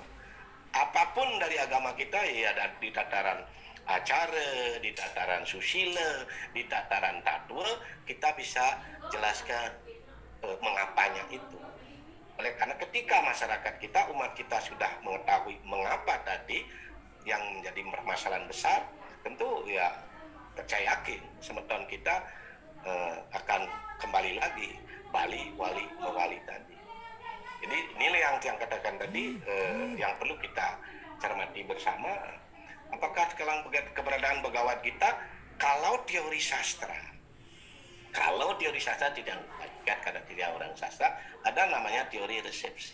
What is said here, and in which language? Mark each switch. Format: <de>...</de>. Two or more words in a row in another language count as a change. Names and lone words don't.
<id>Apapun dari agama kita ya di tataran acara, di tataran susila, di tataran tatwa, kita bisa jelaskan mengapanya itu. Oleh karena ketika masyarakat kita, umat kita sudah mengetahui mengapa tadi yang menjadi permasalahan besar, tentu ya saya yakin semeton kita akan kembali lagi Bali, wali, mewali tadi. Jadi inilah yang katakan tadi yang perlu kita cermati bersama. Apakah sekarang keberadaan Bhagavad Gita kalau teori sastra tidak bagian karena tidak orang sastra, ada namanya teori resepsi.</id>